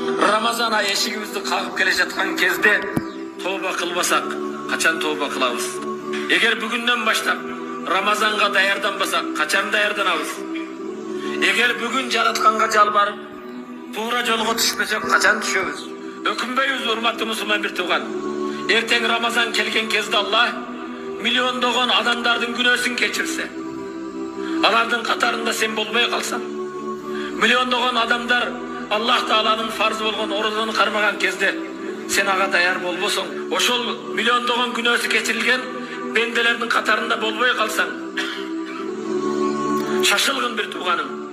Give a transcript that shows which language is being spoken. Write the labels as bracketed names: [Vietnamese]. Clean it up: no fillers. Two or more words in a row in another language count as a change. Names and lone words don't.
[Kyrgyz] Ramazan ayı eşigibizди kagып келе жаткан кезде tövbe kılbasak, kaçan tövbe kılabız? Eğer bugünden başlap Ramazanға daярданбасак, kaçan daярданабыз? Eğer bugün Jaratkanga жалбарып, туура жолго түшпөсөк, kaçan түшөбүз? Өкүнбөйбүз, урматтуу мусулман бир тууган. Эртең Рамазан келген кезде Аллах миллиондогон адамдардын күнөөсүн кечирсе, алардын катарында сен болбой калсаң, миллиондогон адамдар Аллах Тааланын фарзы болгон орозону кармаган кезде сен ага даяр болбосоң, ошол миллиондогон күнөөсү кечирилген бенделердин катарында болбой калсаң, шашылгын бир тууганым.